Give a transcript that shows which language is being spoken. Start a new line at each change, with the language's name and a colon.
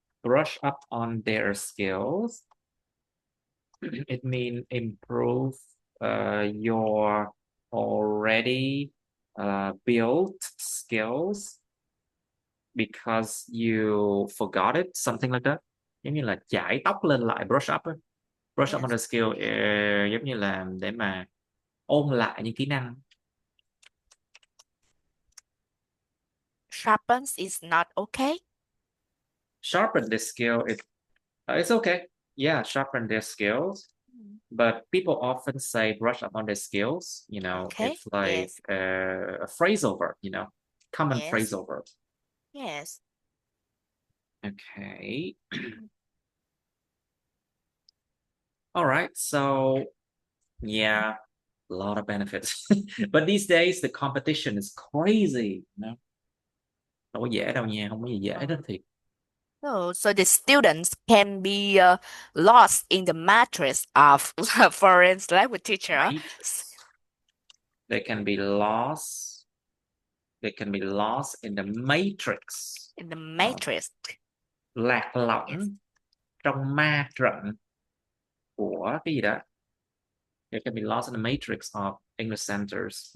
English: Brush up on their skills. It means improve your already built skills because you forgot it, something like that.
Vietnamese: Giống như là chải tóc lên lại, brush up.
English: Brush up on the skill
Vietnamese: giống như là để mà ôn lại những kỹ năng.
English: Sharpens is not okay. Sharpen the skill. It's okay. Yeah, sharpen their skills. But people often say brush up on their skills. You know, Okay. it's like Yes. a phrase over. You know, common Yes. phrase over. Yes. Okay. All right. So yeah, a lot of benefits. But these days the competition is crazy. You know,
Vietnamese: đâu có dễ đâu nha, không có gì dễ đó thiệt.
English: So the students can be lost in the matrix of foreign language teacher. Matrix. They can be lost. They can be lost in the matrix. In the matrix.
Vietnamese: Lạc lõng
English: Yes.
Vietnamese: trong ma trận của cái gì đó.
English: They can be lost in the matrix of English centers.